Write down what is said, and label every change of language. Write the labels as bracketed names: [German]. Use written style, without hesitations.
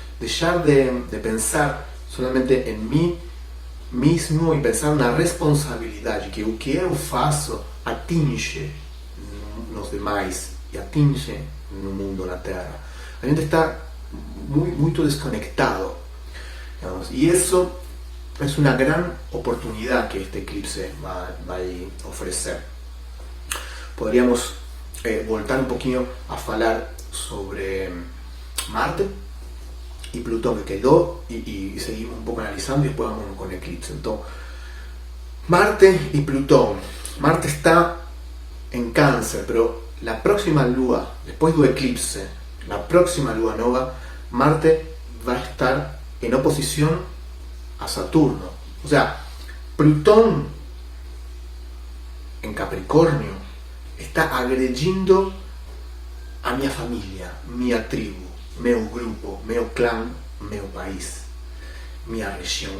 [Portuguese] Deixar de pensar solamente em mim mesmo e pensar na responsabilidade, que o que eu faço atinge nos demais e atinge no mundo, na Terra. A gente está muito desconectado, digamos, e isso é uma grande oportunidade que este eclipse vai oferecer. Poderíamos voltar um pouquinho a falar sobre [Spanish] Marte y Plutón, que quedó, y seguimos un poco analizando y después vamos con el eclipse. Entonces, Marte y Plutón. Marte está en Cáncer, pero la próxima luna, después del eclipse, la próxima luna nueva, Marte va a estar en oposición a Saturno. O sea, Plutón en Capricornio está agrediendo a [Portuguese] minha família, minha tribo, meu grupo, meu clã, meu país, minha região.